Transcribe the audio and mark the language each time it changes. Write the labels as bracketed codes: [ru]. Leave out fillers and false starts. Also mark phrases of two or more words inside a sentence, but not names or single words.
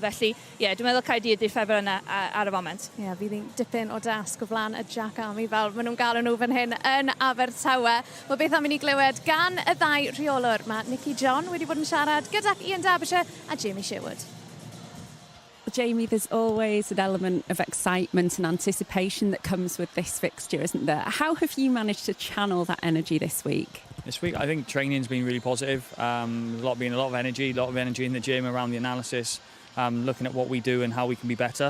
[cy] Felly, dwi'n meddwl Cardiff di'r ffefrynna ar y foment. Ie, fydd hi'n dipyn o dasg o flaen y Jack Army fel maen nhw'n gael nhw fan hyn yn Abertawe. Mae beth am i ni glywed gan y ddau rheolwr. Mae Nicky John wedi bod yn siarad gyda'r Ian Derbyshire a Jamie Sherwood. [en] Jamie, there's always an element of excitement and anticipation that comes with this fixture, isn't there? How have you managed to channel that energy this week? This week, I think training's been really positive. There's a lot of energy in the gym around the analysis, looking at what we do and how we can be better.